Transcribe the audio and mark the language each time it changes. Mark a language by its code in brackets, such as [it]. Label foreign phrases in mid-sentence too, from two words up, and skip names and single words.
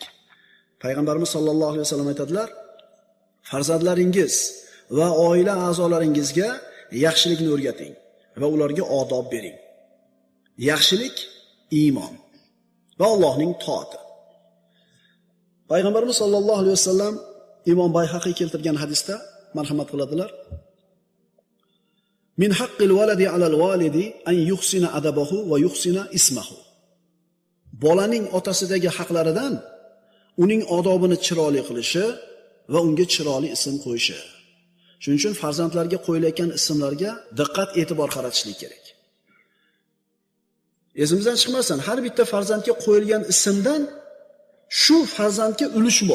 [uz] Payg'ambarimiz [ar] صلى الله عليه وسلم [uz] aytadilar: farzandlaringiz va oila a'zolaringizga yaxshilikni o'rgating va ularga odob bering. Yaxshilik iymon va Allohning toati. Payg'ambarimiz [ar] صلى الله عليه وسلم [uz] Imom Bayhaqiy keltirgan hadisda marhamat qiladilar: [ar] من حق الولد على الوالد أن يحسن أدبه ويحسن اسمه. [uz] Bolaning otasidagi haqlaridan uning odobini chiroyli qilishi va unga chiroyli ism qo'yishi. Shuning uchun farzandlarga qo'yilayotgan ismlarga diqqat, e'tibor qaratishlik kerak. Esimizdan chiqmasin, har bitta farzandga qo'yilgan ismdan shu farzandga ulush bor.